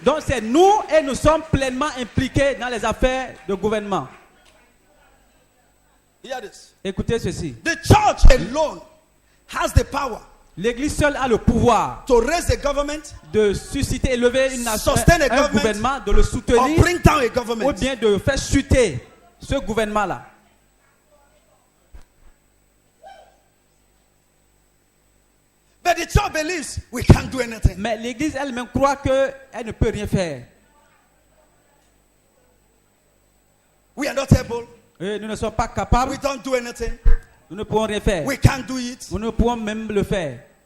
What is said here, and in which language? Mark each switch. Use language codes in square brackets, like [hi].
[fr] Donc c'est nous et nous sommes pleinement impliqués dans les affaires de gouvernement. [en] Hear this. [fr] Écoutez ceci. [en] The church alone has the power [fr] L'église seule a le pouvoir [en] to raise the government [fr] de susciter, élever une nation, [en] Sustain a [fr] un [en] government [fr] gouvernement, de le [en] or [fr] soutenir [en] bring down a [fr] ou [en] government. [fr] bien de faire chuter ce gouvernement-là. [en] But the church believes we can't do anything. [fr] Mais l'église elle-même croit qu'elle ne peut rien faire. [en] We are not able. [fr] Et nous ne sommes pas capables, [en] We don't do anything. [fr] nous ne pouvons rien faire. [en] We can't do it. [fr] Nous ne pouvons même le faire.